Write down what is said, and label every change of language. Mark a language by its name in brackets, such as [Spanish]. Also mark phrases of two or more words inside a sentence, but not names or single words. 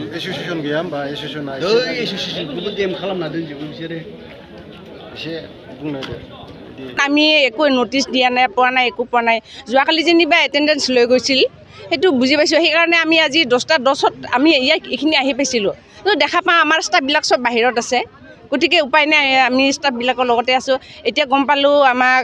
[Bodo] एसोसिएशन गैया होमबा एसोसिएशन Doi एसोसिएशनखौबो देम खालामना दोनजोबो बिसोरो एसे बुंनो दे [Assamese] আমি একো নোটিছ দিয়া নাই পোৱা নাই একো পোৱা নাই যোৱাকালি যেনিবা এটেণ্ডেঞ্চ লৈ গৈছিল সেইটো বুজি পাইছোঁ সেইকাৰণে আমি আজি 10টা 10ত আমি এইখিনি আহি পাইছিলোঁ তো দেখা পাওঁ আমাৰ ষ্টাফবিলাক চব বাহিৰত আছে গতিকে উপায় নাই আমি ষ্টাফবিলাকৰ লগতে আছোঁ এতিয়া গম পালোঁ আমাক